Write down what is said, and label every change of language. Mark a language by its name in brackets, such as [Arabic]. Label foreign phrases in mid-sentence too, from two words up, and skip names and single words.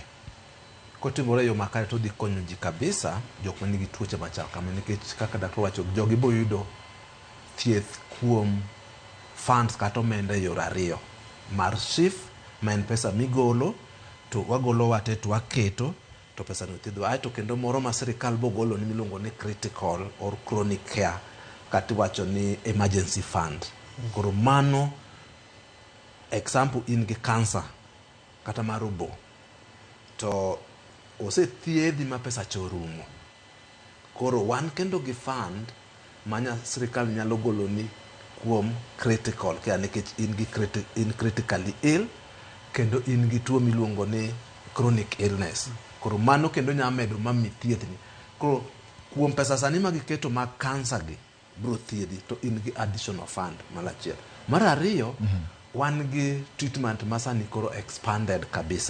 [Luo (Kenya and Tanzania)] Kotimore yo makare to dhi konyo ji kabisa jok manigi tuoche machal kama nikech kaka daktar wacho jogi bo yudo thieth kuom funds kata omenda e yore ariyo. Mar SHIF ma en pesa migolo to wagolo wate to waketo to pesa no thiedho. Aeto kendo moro ma sirikal bo golo ni miluongo ni [English] critical or chronic care [Luo (Kenya and Tanzania)] kata wacho ni [English] emergency fund. [Luo (Kenya and Tanzania)] Koro mano example in gi cancer kata mar obo to osethiedhi ma pesa chorumo. Koro wan kendo gi fund manya sirikal nyalo golo ni kuom [English] critical care [Luo (Kenya and Tanzania)] nikech in [English] critically ill [Luo (Kenya and Tanzania)] kendo in gi tuo miluongo ni [English] chronic illness. [Luo (Kenya and Tanzania)] Koro mano kendo nyalo medo mami thiethni. Koro kuom pesa sani ma giketo mag cancer gi bro thiedhi to in gi [English] additional fund [Luo (Kenya and Tanzania)] malachiel. Mar ariyo wan gi treatment ma sani koro expanded kabisa.